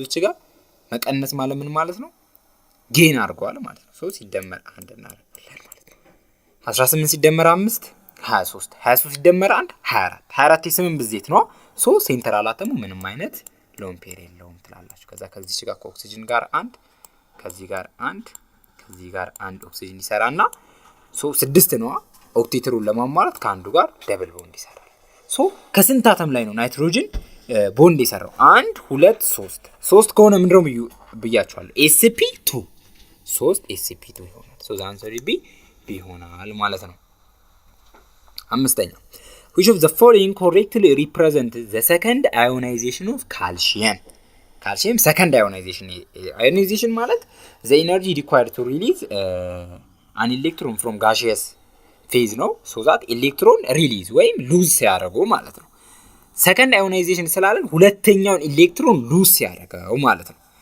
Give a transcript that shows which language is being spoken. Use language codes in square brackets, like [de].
[am] እዚህ ጋር መቀነስ ማለት ምን ማለት ነው? ጌን አድርጓል ማለት ነው። ሶ ሲደመር 1 እናደርጋለን ማለት ነው። 18 ሲደመር 5 23 23 ሲደመር 1 24 24 የስምንት ብዜት ነው። ሶ ሴንትራል አተሙ ምንም አይነት ሎን ፔር የለውም ትላላችሁ። ከዛ ከዚህ ጋር ከኦክሲጅን ጋር 1 ከዚህ ጋር 1 ከዚህ ጋር 1 ኦክሲጅን ይሰራና ሶ 6 ነው። ኦክቴትሩን ለማሟላት ከአንዱ ጋር ደብል ቦንድ ይሰራል። ሶ ከስንት አተም ላይ ነው ናይትሮጅን ቦንድ የሰራው? 1 2 3 3 ከሆነ ምንድነው ብያችኋለሁ? sp2 3 sp2 ይሆናል። [en] ሶ ዘ አንሰር ቢ [am] ይሆናል ማለት ነው። አምስተኛ [en] which of the following correctly represent the second ionization of calcium? calcium second ionization ማለት the energy required to release an electron from gaseous phase ነው። so that electron release ወይም lose ሲያደርጉ ማለት ነው። second ionization [am] ስላለን ሁለተኛውን ኤሌክትሮን [en] lose [am] ሲያደርገው ማለት ነው።